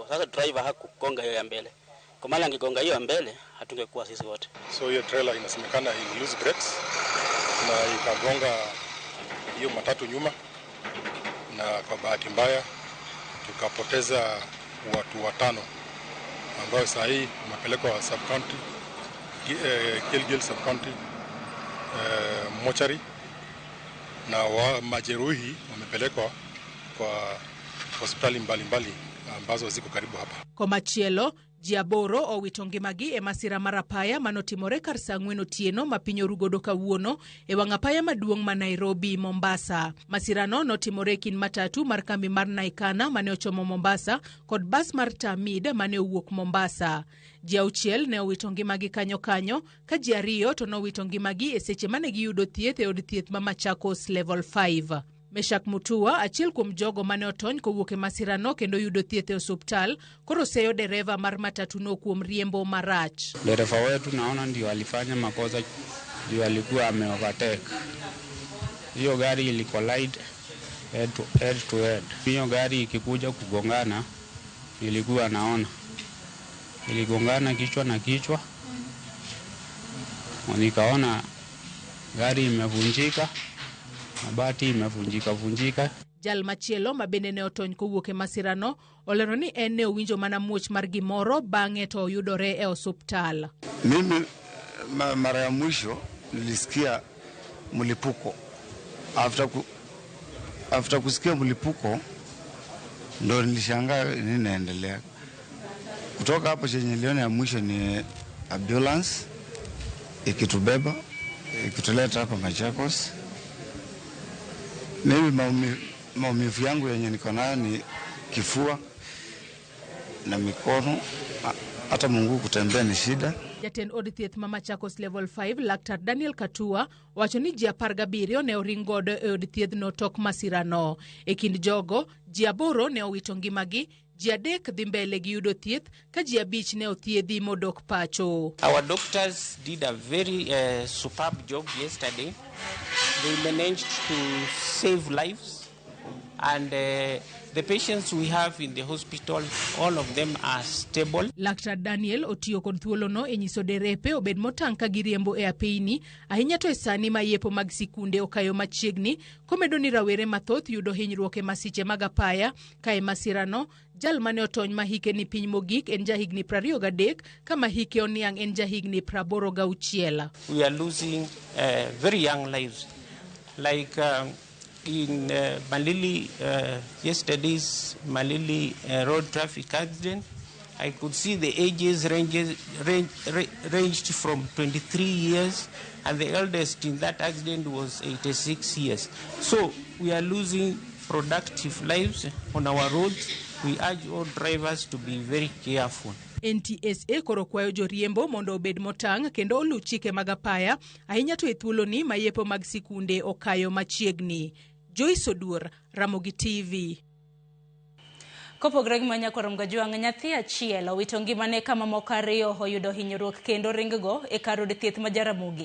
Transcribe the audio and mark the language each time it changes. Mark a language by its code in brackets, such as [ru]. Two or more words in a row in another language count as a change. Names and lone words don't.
[sw] Sasa driver hakugonga hiyo ya mbele. Kwa maana angegonga hiyo ya mbele hatungekuwa sisi wote. So hiyo trailer inasemekana ili [en] lose brakes [sw] na ikagonga hiyo matatu nyuma, na kwa bahati mbaya tukapoteza watu 5 ambao sasa hii wamepelekwa sub-county Gilgil sub-county mochari, na majeruhi wamepelekwa kwa hospitali mbalimbali ambazo ziko karibu hapa. [luo] Kwa machielo ji 8 owito ngimagi e masira mar apaya manotimore kar saa 4 otieno ma piny orugodo kawuono e wang' apaya maduong' ma Nairobi Mombasa. Masirano notimore kin matatu mar kambi mar Naikana mane ochomo Mombasa kod bas mar Tamid mane owuok Mombasa. Ji 6 ne owito ngimagi kanyo ka ji 2 to nowito ngimagi e seche mane giyudo thieth e od thieth ma Machakos Level 5. Meshak Mutua, achiel kuom jogo mane otony kowuok e masirano kendo yudo thieth e osuptal, koro seyo dereva mar matatu no kuom riembo marach. [sw] Dereva wetu naona ndio alifanya makosa, ndio alikuwa ame-overtake. Hiyo gari ili-collide [en] head to head. [sw] Hiyo gari ikikuja kugongana ilikuwa naona iligongana kichwa na kichwa. Nikaona gari imevunjika, mabati imevunjika. [luo] Jal machielo mabende ne otony kowuok e masirano olero ni en ne owinjo mana muoch mar gimoro bang'e to oyudore e osuptal. [sw] Mimi mara ya mwisho nilisikia mlipuko [en] after after [sw] kusikia mlipuko ndo nilishangaa nini inaendelea. Kutoka hapo chenye niliona ya mwisho ni ambulance ikitubeba ikituleta hapa Machakos. Mimi maumivu yangu yenye niko nayo ni kifua na mikono, hata Mungu kutembea ni shida. [luo] Jatend od thieth ma Machakos level 5 Laktar Daniel Katua wacho ni ji 17 ne oringodo e od thieth no tok masirano. E kind jogo, ji 8 ne owito ngimagi, ji 3 dhi mbele gi yudo thieth ka ji 5 ne othiedhi modok pacho. [en] Our doctors did a very superb job yesterday. They managed to save lives, and the patients we have in the hospital, all of them are stable. [luo] Laktar Daniel otiyo kod thuolono e nyiso derepe obed motang' ka giriembo e apeyni, ahinya to e sani ma yepo mag sikunde okayo machiegni, komedo ni rawere mathoth yudo hinyruok e masiche mag apaya, ka e masirano, jal mane otony ma hike ni piny mogik en jahigni 23, kama hike oniang' en jahigni 86. [en] We are losing very young lives. Like in Malili, yesterday's Malili road traffic accident, I could see the ages ranged from 23 years, and the eldest in that accident was 86 years. So we are losing productive lives on our roads. We urge all drivers to be very careful. [luo] NTSA koro kwayo joriembo mondo obed motang' kendo olu chike mag apaya, ahinya to e thuoloni ma yepo mag sikunde okayo machiegni. Joyce Odur, Ramogi TV. Kopogore gi manyakorom gajuang' nyathi achiel owito ngimane kama moko 2 oyudo hinyruok kendo ringgo e kar od thieth ma Jaramogi.